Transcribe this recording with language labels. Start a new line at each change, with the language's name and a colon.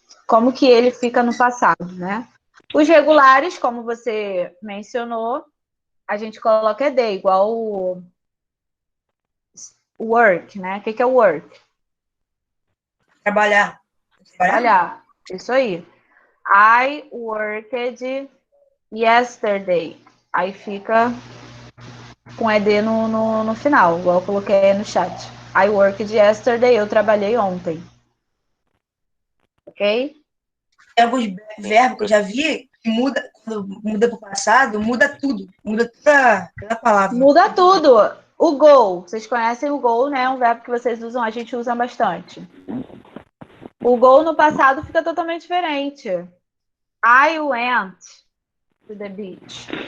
Portuguese: Como que ele fica no passado, né? Os regulares, como você mencionou, a gente coloca ED, igual o work, né? O que é o work? Trabalhar. Trabalhar. Isso aí.
English: I worked yesterday.
Portuguese: Aí fica com ED no final, igual eu coloquei aí no chat.
English: I worked yesterday,
Portuguese: eu trabalhei ontem. Ok? Tem alguns verbos que eu já vi que muda, quando muda para o passado, muda tudo. Muda toda a palavra. Muda tudo. O go, vocês conhecem o go, né? É um verbo que vocês usam, a gente usa bastante. O go no passado fica totalmente diferente.
English: I went to the beach.